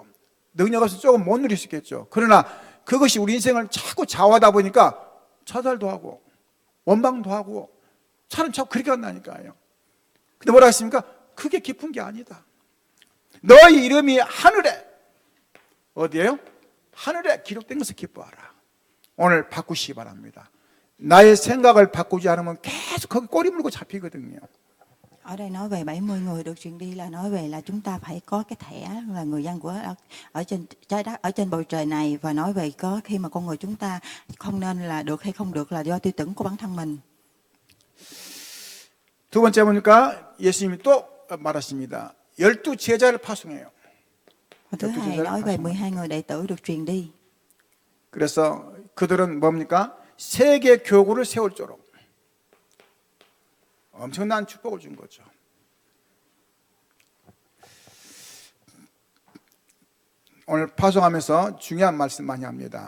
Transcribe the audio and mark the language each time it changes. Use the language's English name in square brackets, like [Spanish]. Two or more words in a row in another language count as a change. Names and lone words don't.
[Korean] 능력 없으면 조금 못 누릴 수 있겠죠. 그러나 그것이 우리 인생을 자꾸 좌우하다 보니까 차달도 하고 원방도 하고 차는 자꾸 그렇게 한다니까요. 근데 뭐라 했습니까? 그게 깊은 게 아니다. 너희 이름이 하늘에 어디에요? 하늘에 기록된 것을 기뻐하라. 오늘 바꾸시기 바랍니다. 나의 생각을 바꾸지 않으면 계속 거기 꼬리 물고 잡히거든요. [Vietnamese] Ở đây nói về 70 người được truyền đi là nói về là chúng ta phải có cái thẻ là người dân của ở trên trái đất, ở trên bầu trời này, và nói về có khi mà con người chúng ta không nên là được hay không được là do tiêu chuẩn của bản thân mình. [Korean] 두 번째 보니까 예수님이 또 말하십니다. 12 제자를 파송해요. [Vietnamese] Và thứ hai nói về 12 người đệ tử được truyền đi. [Korean] 그래서 그들은 뭡니까? 세계 교구를 세울도록 엄청난 축복을 준 거죠. 오늘 파송하면서 중요한 말씀 많이 합니다.